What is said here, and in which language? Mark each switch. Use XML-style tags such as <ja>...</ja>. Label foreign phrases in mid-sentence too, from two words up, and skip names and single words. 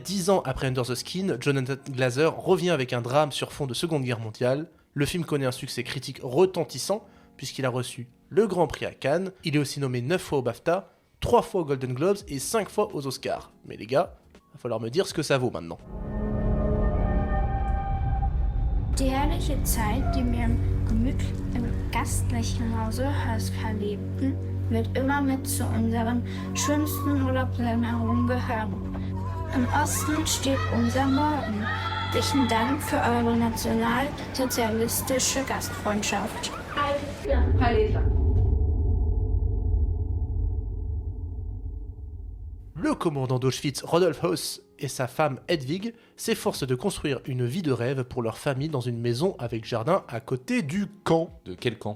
<fr>10 ans après Under the Skin, Jonathan Glazer revient avec un drame sur fond de Seconde Guerre mondiale. Le film connaît un succès critique retentissant, puisqu'il a reçu le Grand Prix à Cannes. Il est aussi nommé 9 fois au BAFTA, 3 fois aux Golden Globes et 5 fois aux Oscars. Mais les gars, va falloir me dire ce que ça vaut maintenant.</fr> <de>Die herrliche Zeit, die wir im gastlichen Hause Hearst verlebten, wird immer mit zu unseren schönsten Urlaubserinnerungen gehören. Im Osten steht unser Morgen. Herzlichen Dank für eure nationalsozialistische Gastfreundschaft.</de> <fr>Le commandant d'Auschwitz, Rodolphe Höss, et sa femme Hedwig s'efforcent de construire une vie de rêve pour leur famille dans une maison avec jardin à côté du camp. De quel camp</fr>